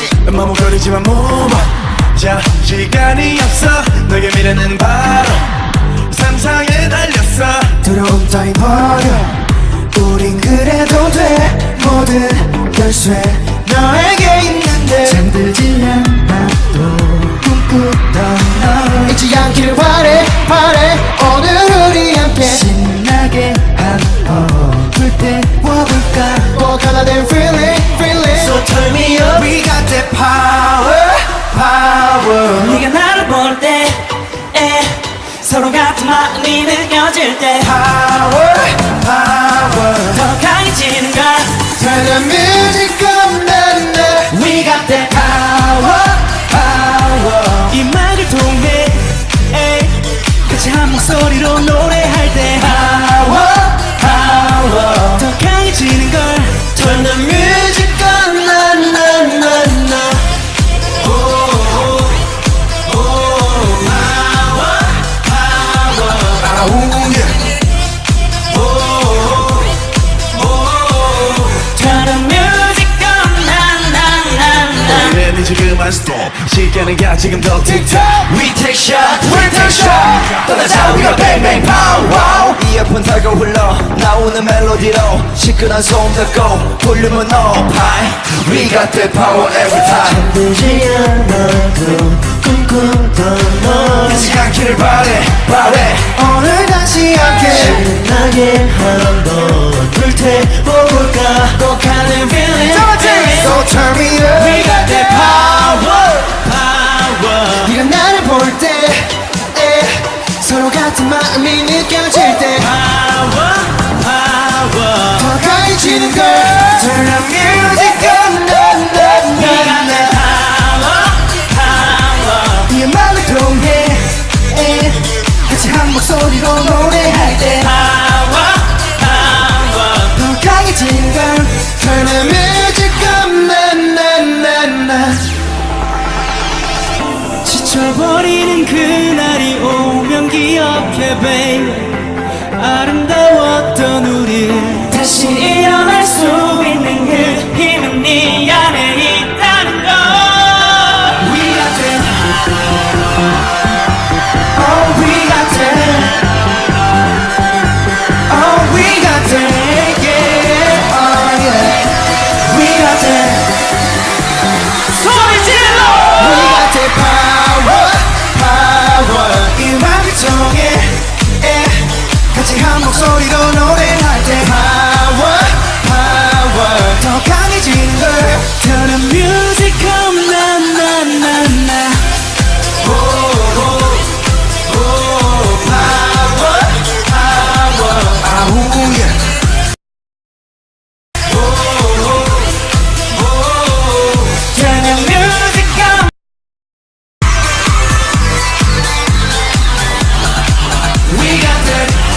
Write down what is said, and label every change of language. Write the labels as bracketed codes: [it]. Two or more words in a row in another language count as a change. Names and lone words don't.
[en] 머뭇거리지만 move on. [ko] 자, 시간이 없어. 너의 미래는 바로 상상에 달렸어. 두려움 따위 버려. 우린 그래도 돼. 모든 열쇠 너에게 있는데 잠들지 않아도 꿈꾸던 너 잊지 않기를 바래 바래. 오늘 우리 함께 신나게 한번 불태워볼까. 꼭 하나 된 [en] feeling feeling. So turn me up. We got that power power. [ko] 네가 나를 볼 때 서로 같은 마음이 느껴질 때 [en] power power. [ko] 더 강해지는 걸 [en] Turn the music up na na. We got that power power. [ko] 이 음악을 통해 같이 한 목소리로 노래할 때 [en] power power. [ko] 더 강해지는 걸 [en] Turn the music up na na na na. Turn the music on 나나나나. [ko] 우리는 지금만 stop. 시간은 가 지금 더 틱톡. [en] We take shot, we take shot. [ko] 떠나자 우리가 [en] bang bang pow wow. [ko] 이어폰 달고 흘러 나오는 멜로디로 시끄러운 소음 닫고 볼륨은 [en] up high. We got that power every time. [ko] 잠들지 않아도 꿈꾸던 너 잊지 않기를 바래 바래. 오늘 다시 함께 신나게 한번 불태워볼까. 꼭 하는 feeling [en] So turn me up. We got that power power. [ko] 네가 나를 볼 때 서로 같은 마음이 느껴질 때 [en] Power power. [ko] 더 강해지는 걸. [en] Turn the music up na na na na. Power power. [ko] 이 음악을 통해 같이 한 목소리로 노래할 때 [en] Power power. [ko] 더 강해지는 걸. [en] Turn the music up na na na na. [ko] 지쳐버리는 그날이 오면 기억해 baby. 아름다웠던 우리 다시 일어날 수 있는 그 힘은 네 안에 있다는 걸. [en] We got that. Oh we got that. Oh we got that. Yeah. Oh yeah. We got that. [ko] 소리 질러. [en] We got that power power. [ko] 이 음악을 통해 같이 한 목소리로 노래할 때 [en] power power. [ko] 더 강해지는 걸. [en] Turn the music on 나나나나. Power power. [ko] 아우 예. [en] Turn the music on. We got that.